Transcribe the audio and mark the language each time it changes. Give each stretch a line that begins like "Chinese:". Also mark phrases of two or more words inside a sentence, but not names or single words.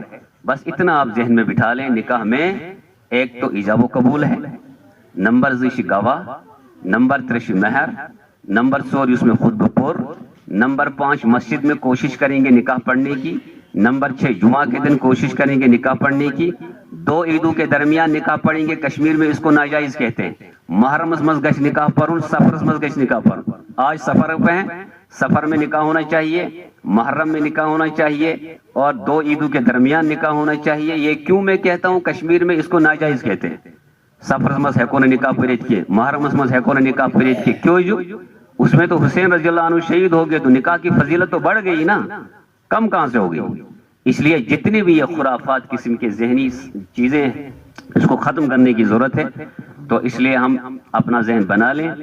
Urdu: بس اتنا آپ ذہن میں بٹھا لیں، نکاح میں ایک تو ایجاب و قبول ہے، نمبر 2 گواہ، نمبر 3 مہر، نمبر 4 اس میں خطبہ پر، نمبر 5 مسجد میں کوشش کریں گے نکاح پڑھنے کی، نمبر 6 جمعہ کے دن کوشش کریں گے نکاح پڑھنے کی، 2 عیدوں کے درمیان نکاح پڑھیں گے، کشمیر میں اس کو ناجائز کہتے ہیں۔
Kashmiri: محرمس مز گژھِ نکاح پڑھن، سفرس مز گژھِ نکاح پڑھن۔
Urdu: آج سفر پہ ہیں، سفر میں نکاح ہونا چاہیے، محرم میں نکاح ہونا چاہیے، اور 2 عیدوں کے درمیان نکاح ہونا چاہیے۔ یہ کیوں میں کہتا ہوں کشمیر میں اس کو ناجائز کہتے ہیں؟
Kashmiri: سفرس مز ہیکو نہ نکاح پڑھت کی، محرمس مز ہیکو نہ نکاح پڑھت کی،
Urdu: کیوں جو اس میں تو حسین
Arabic: رضی اللہ عنہ
Urdu: شہید ہو گئے، تو نکاح کی فضیلت تو بڑھ گئی نا، کم کہاں سے ہو گئی؟ اس لیے جتنی بھی یہ خرافات قسم کے ذہنی چیزیں ہیں اس کو ختم کرنے کی ضرورت ہے، تو اس لیے ہم اپنا ذہن بنا لیں۔